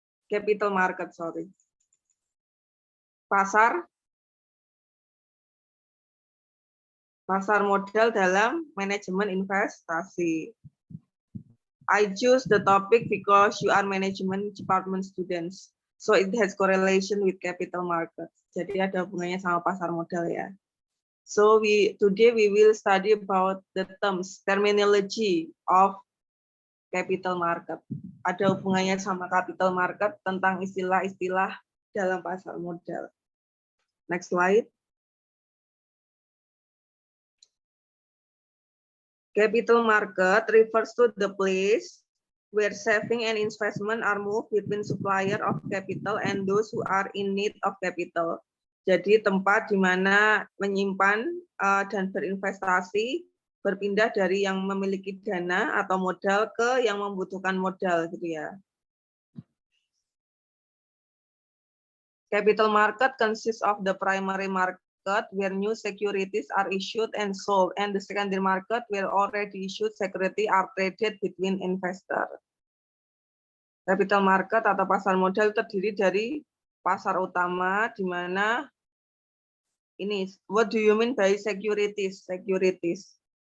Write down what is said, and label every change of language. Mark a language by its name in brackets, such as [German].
[Indonesian] Capital market, sorry. Pasar modal dalam manajemen investasi. [English] I choose the topic because you are management department students. So it has correlation with capital market. [Indonesian] Jadi ada hubungannya sama pasar modal ya. [English] So today we will study about the terminology of capital market. [Indonesian] Ada hubungannya sama capital market tentang istilah-istilah dalam pasar modal. Next slide. [English] Capital market refers to the place where saving and investment are moved between supplier of capital and those who are in need of capital. [Indonesian] Jadi tempat di mana menyimpan dan berinvestasi berpindah dari yang memiliki dana atau modal ke yang membutuhkan modal gitu ya. [English] Capital market consists of the primary market where new securities are issued and sold, and the secondary market where already issued security are traded between investor. [Indonesian] Capital market atau pasar modal terdiri dari pasar utama di mana ini, what do you mean by securities? Securities.